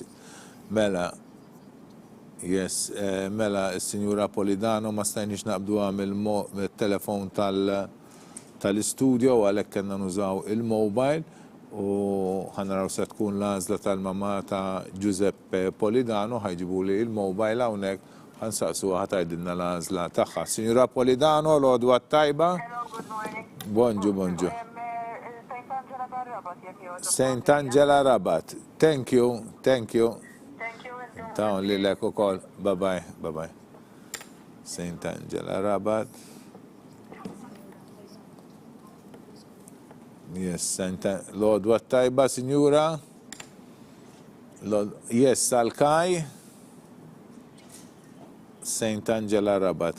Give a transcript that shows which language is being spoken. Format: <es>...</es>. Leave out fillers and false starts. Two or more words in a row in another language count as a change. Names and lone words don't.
<mt>Mela, s-Sinjura Polidano ma stajniex naqbduha mill-telefon tal-istudio għalhekk kellna nużaw il-mobile u ħanaraw se tkun l-għażla tal-mamma ta' Giuseppe Polidano ħajġibuli il-mobile hawnhekk ħansaqsuha ħatajdilna l-għażla tagħha. Sinjura Polidano, l-għodwa tajba?</mt> <en>Hello, good morning.</en> <mt>Bonġu. St. Angela Rabat, jekk jogħġobkom. St. Angela Rabat.</mt> <en>Thank you. Thank you.</en> <mt>Tawn li lek ukoll.</mt> <en>Bye-bye.</en> <mt>St. Angela Rabat. Yes, l-għodwa tajba, Sinjura? Yes, Salkaj. St. Angela Rabat.</mt>